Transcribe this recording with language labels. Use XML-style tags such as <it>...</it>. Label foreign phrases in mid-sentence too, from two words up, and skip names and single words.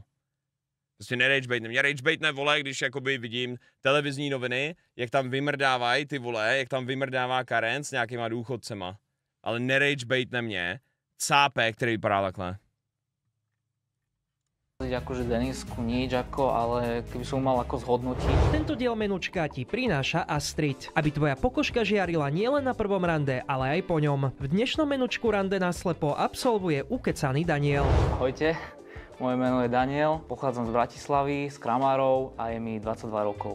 <cs>Prostě neragebaitne, mě ragebaitne, vole, když jakoby vidím televizní noviny, jak tam vymrdávají ty vole, jak tam vymrdává Karen s nějakýma důchodcema. Ale neragebaitne mě cápek, který vypadá takhle.</cs> <sk>Akože Denisku nič ako, ale keby som mal ako zhodnotiť. Tento diel menučka ti prináša Astrid, aby tvoja pokožka žiarila nielen na prvom rande, ale aj po ňom. V dnešnom menučku rande naslepo absolvuje ukecaný Daniel. Ahojte, moje meno je Daniel, pochádzam z Bratislavy, z Kramárov a je mi 22 rokov.</sk>